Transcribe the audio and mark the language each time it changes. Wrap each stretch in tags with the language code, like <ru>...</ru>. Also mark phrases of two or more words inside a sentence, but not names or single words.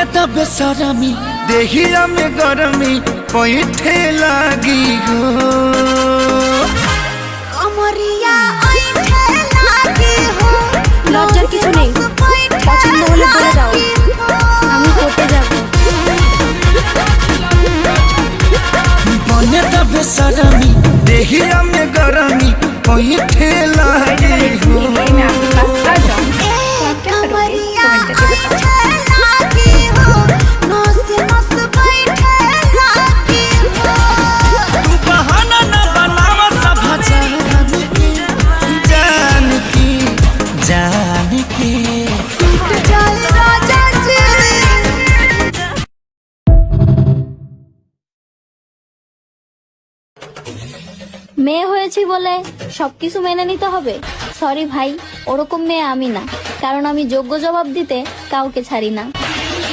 <bho>बेसरमी देहिया में गरमी पैठे लागी हो कमरिया ऐठे लागी हो</bho> <bn>লজ্জার কিছু নেই, পছন্দ হলে বলে দাও, আমি করতে যাব।</bn> <bho>बने द बेसरमी देहिया में गरमी पैठे लागी हो कमरिया ऐठे लागी हो नस नस बैठे लागी हो तू बहाना न बनावा सब जान की चल राजा जी</bho> <bn>মেয়ে হয়েছি বলে সবকিছু মেনে নিতে হবে? সরি ভাই, ওরকম মেয়ে আমি না, কারণ আমি যোগ্য জবাব দিতে কাউকে ছাড়ি না।</bn>